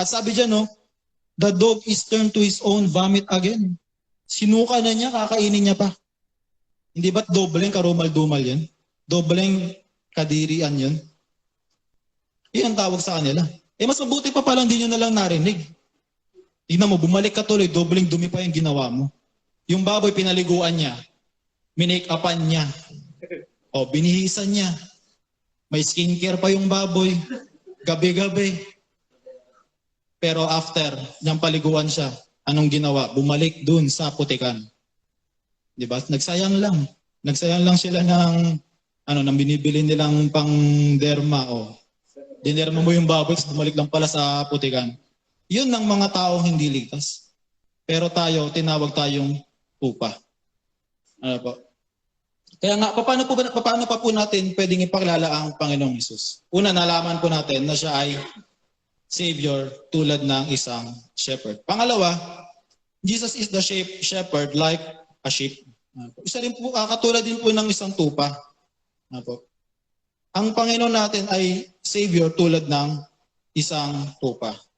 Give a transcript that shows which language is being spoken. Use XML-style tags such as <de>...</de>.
<tl>At sabi dyan, no,</tl> <en>the dog is turned to his own vomit again.</en> <tl>Sinuka na niya, kakainin niya pa. Hindi ba't dobleng karumal-dumal yan? Dobleng kadirian yun? Yan ang tawag sa kanila. Mas mabuti pa palang di nyo na lang narinig. Tingnan mo, bumalik ka tuloy, dobleng dumi pa yung ginawa mo. Yung baboy, pinaliguan niya. Minake-upan niya. O, binihisan niya. May skincare pa yung baboy. Gabi-gabi. Pero after niyang paliguan siya, anong ginawa? Bumalik dun sa putikan. Diba? Nagsayang lang. Nagsayang lang sila ng nang binibili nilang pang derma. O, dinerma mo yung baboy, bumalik lang pala sa putikan. Yun ang mga taong hindi ligtas. Pero tayo, tinawag tayong tupa. Ano po? Kaya nga, paano pa po natin pwedeng ipakilala ang Panginoong Hesus? Una, nalaman po natin na siya ay Savior tulad ng isang shepherd. Pangalawa,</tl> <en>Jesus is the shepherd like a sheep.</en> <tl>Isa rin po, katulad din po ng isang tupa. Ano po? Ang Panginoon natin ay Savior tulad ng isang tupa.</tl>